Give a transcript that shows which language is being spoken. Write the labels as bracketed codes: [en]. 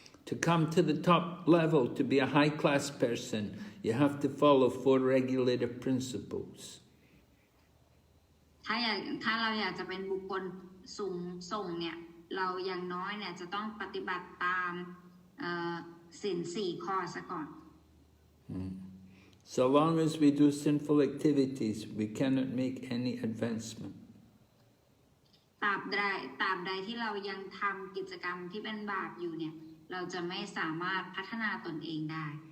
[en] To come to the top level, to be a high-class person, you have to follow 4 regulative principles. [th] ถ้าเราอยากจะเป็นบุคคลสูงส่งเนี่ยเราอย่างน้อยเนี่ยจะต้องปฏิบัติตามศีล4 ข้อซะก่อน [en] So long as we do sinful activities, we cannot make any advancement. [th] ตราบใดที่เรายังทำกิจกรรมที่เป็นบาปอยู่เนี่ยเราจะไม่สามารถพัฒนาตนเองได้